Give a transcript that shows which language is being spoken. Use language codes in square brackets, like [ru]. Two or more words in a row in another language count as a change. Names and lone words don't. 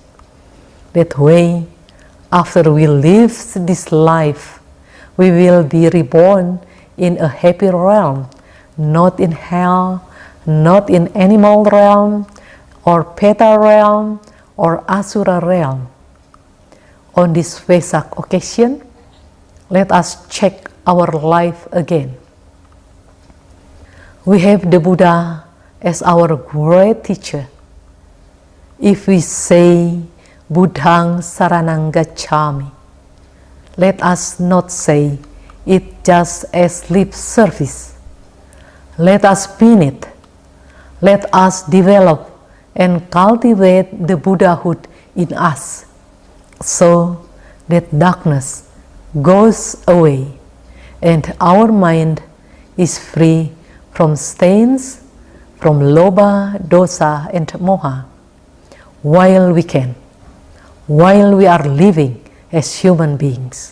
[en] That way, after we live this life, we will be reborn in a happy realm, not in hell, not in animal realm, or Peta realm, or Asura realm. On this Vesak occasion, let us check our life again. We have the Buddha as our great teacher. If we say, [pi] Buddhang saranang gacchami, [en] let us not say it just as lip service. Let us mean it. Let us develop and cultivate the Buddhahood in us, so that darkness goes away and our mind is free from stains, from lobha, dosa, and moha, while we can, while we are living as human beings.